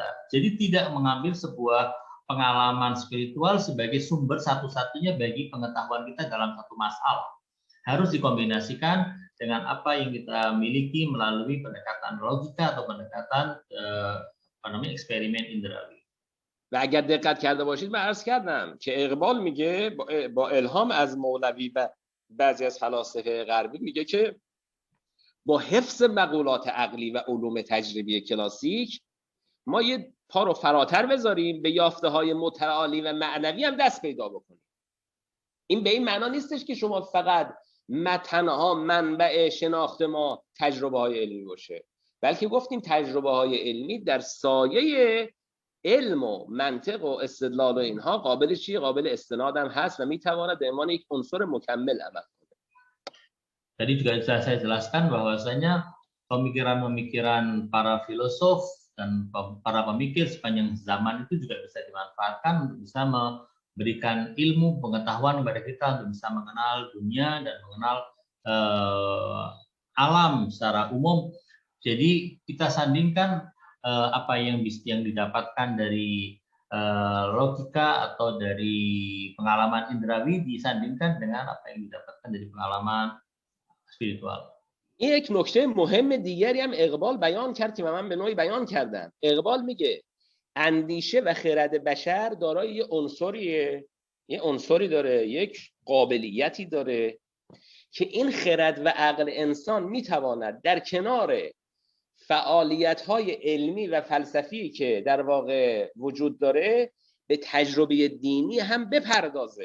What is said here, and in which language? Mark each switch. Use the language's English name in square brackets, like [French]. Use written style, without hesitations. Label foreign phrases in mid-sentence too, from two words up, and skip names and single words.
[Indonesian] Jadi tidak mengambil sebuah pengalaman spiritual sebagai sumber satu-satunya bagi pengetahuan kita dalam satu masalah. Harus dikombinasikan dengan apa yang kita miliki melalui pendekatan logika atau pendekatan eksperimen indrawi. [Persian] و اگر دقت کرده باشید من عرض کردم که اقبال میگه با الهام از مولوی و بعضی از فلاسفه غربی میگه که با حفظ مقولات عقلی و علوم تجربی کلاسیک ما یه پا رو فراتر بذاریم، به یافته های متعالی و معنوی هم دست پیدا بکنیم. این به این معنا نیستش که شما فقط تنها منبع شناخت ما تجربه های علمی باشه، بلکه گفتیم تجربه های علمی در سایه علم و منطق و استدلال و اینها قابل استناد هم هست و میتواند به عنوان یک عنصر مکمل عمل کنه. [Indonesian] Tadi juga saya jelaskan bahwasanya pemikiran-pemikiran para filosof dan para pemikir sepanjang zaman itu juga bisa dimanfaatkan untuk bisa memberikan ilmu pengetahuan kepada kita untuk bisa mengenal dunia dan mengenal alam secara umum. Jadi kita sandingkan apa yang didapatkan dari logika atau dari pengalaman indrawi disandingkan dengan apa yang didapatkan dari pengalaman spiritual. [Persian] یک نکته مهم دیگری هم اقبال بیان کرد که من به نوعی بیان کردم. اقبال میگه اندیشه و خرد بشر دارای یه عنصری داره، یک قابلیتی داره که این خرد و عقل انسان میتواند در کنار فعالیت‌های علمی و فلسفی که در واقع وجود داره به تجربه دینی هم بپردازه.